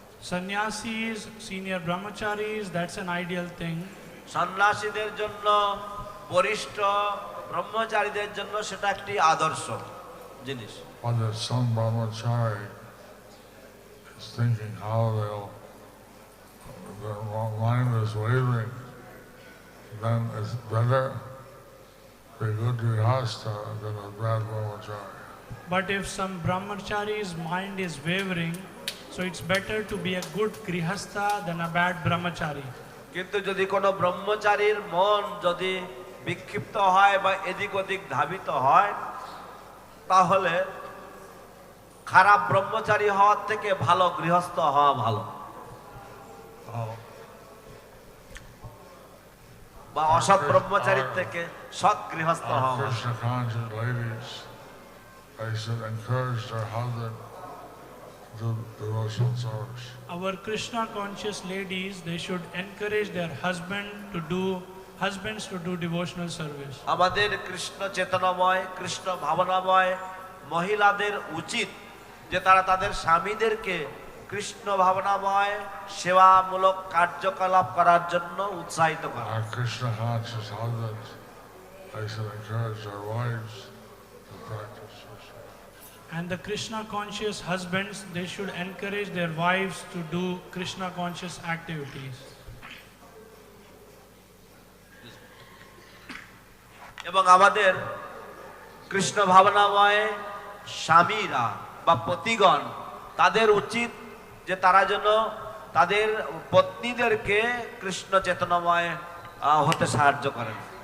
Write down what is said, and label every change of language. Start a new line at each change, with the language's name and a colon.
English: Sannyasis, senior brahmacharis, that's an ideal thing.
Bangla: সন্ন্যাসীদের জন্য, বরিষ্ঠ ব্রহ্মচারীদের জন্য সেটা একটি আদর্শ জিনিস।
English: But if some brahmachari is thinking how their mind is wavering, then it's better to be a good grihasta than a bad brahmachari. But if some brahmachari's mind is wavering, so it's better to be a good grihastha than a bad brahmachari.
Bangla: কিন্তু যদি কোনো ব্রহ্মচারীর মন যদি বিক্ষিপ্ত হয় বা এদিক ওদিক ধাবিত হয়, তাহলে খারাপ ব্রহ্মচারী হওয়ার থেকে ভালো গৃহস্থ হওয়া ভালো, বা অসৎ ব্রহ্মচারীর থেকে সৎ গৃহস্থ হওয়া ভালো।
English: Krishna conscious ladies, they should encourage their husband to do devotional service. Our Krishna conscious ladies, they should encourage their husbands to do devotional service.
Bangla: আমাদের কৃষ্ণ চেতনাময়, কৃষ্ণ ভাবনাময় মহিলাদের উচিত যে তারা তাদের স্বামীদেরকে কৃষ্ণ ভাবনাময় সেবামূলক কার্যকলাপ করার জন্য উৎসাহিত করা।
English: Our Krishna conscious husbands, they should encourage their wives to practice this. And the Krishna conscious husbands, they should encourage their wives to do Krishna conscious activities.
Bangla: এবং আমাদের কৃষ্ণ ভাবনাময় স্বামীরা বা পতিগণ, তাদের উচিত যে তারা যেন তাদের পত্নীদেরকে কৃষ্ণ চেতনাময় হতে সাহায্য করেন।